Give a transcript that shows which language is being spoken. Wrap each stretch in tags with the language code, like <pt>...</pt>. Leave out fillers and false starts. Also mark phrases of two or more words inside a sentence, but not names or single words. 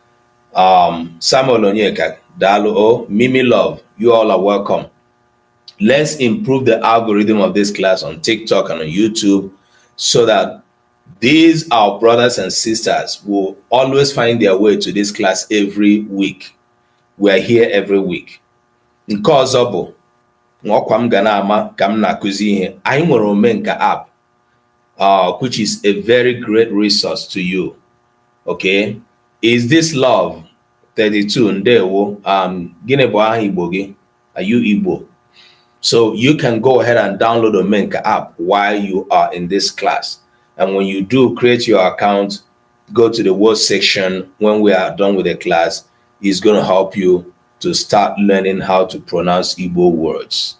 <en>Samuel Onyeka, Dalo, Mimi Love, you all are welcome. Let's improve the algorithm of this class on TikTok and on YouTube so that these our brothers and sisters will always find their way to this class every week. We are here every week.</en> <ig>Nke ọzọ bụ nwakwa m ga na-ama ka m na-akụzi ihe. Anyị nwere</ig> <en>Omenka app, which is a very great resource to you. Okay? Is this love 32 ndewo?</en> <ig>Gịnị bụ aha Igbo gị?</ig> <en>Are you Igbo? So you can go ahead and download Omenka app while you are in this class. And when you do create your account, go to the word section when we are done with the class. It's going to help you to start learning how to pronounce Igbo words.</en>